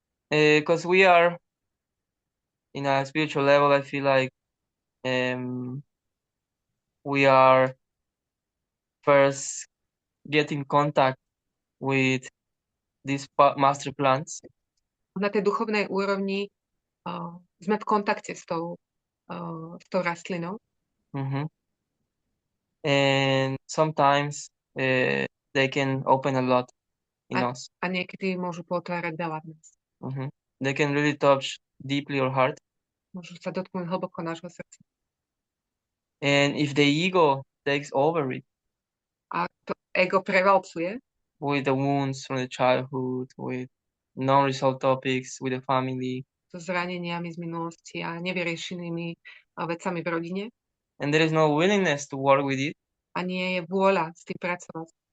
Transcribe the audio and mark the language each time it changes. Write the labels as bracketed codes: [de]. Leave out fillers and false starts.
[en] Because we are in a spiritual level, I feel like we are first getting contact with these master plants. [sk] Na tej duchovnej úrovni sme v kontakte s tou rastlinou. [en] And sometimes they can open a lot in us. [sk] A niekedy môžu potvárať veľa v nás. [en] They can really touch deeply your heart. [sk] Môžu sa dotknúť hlboko nášho srdca. [en] And if the ego takes over it, [sk] a to ego prevalcuje, [en] with the wounds from the childhood, with non-resolved topics, with the family, [sk] so zraneniami z minulosti a nevyriešenými vecami v rodine, [en] and there is no willingness to work with it, [sk] a nie je vôľa s tým pracovať,